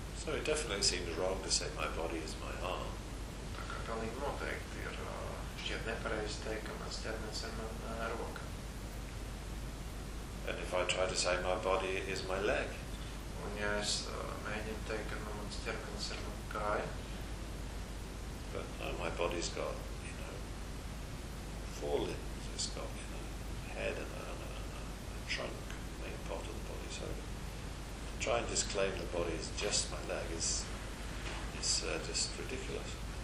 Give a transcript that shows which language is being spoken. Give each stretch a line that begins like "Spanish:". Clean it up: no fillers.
English: So it definitely seems wrong to say my body is my arm.
Latvian: Tā kā pilnīgi noteikti ir šķiet nepareizi teikt, ka mans ķermenis ir mana roka.
English: And if I try to say my body is my leg.
Latvian: Un ja es mēģinu teikt, ka nu mans ķermenis ir mana kāja.
English: But my body's got, you know, four limbs. It's got, you know, a head and a trunk, main part of the body. So to try and disclaim the body is just my leg is just ridiculous.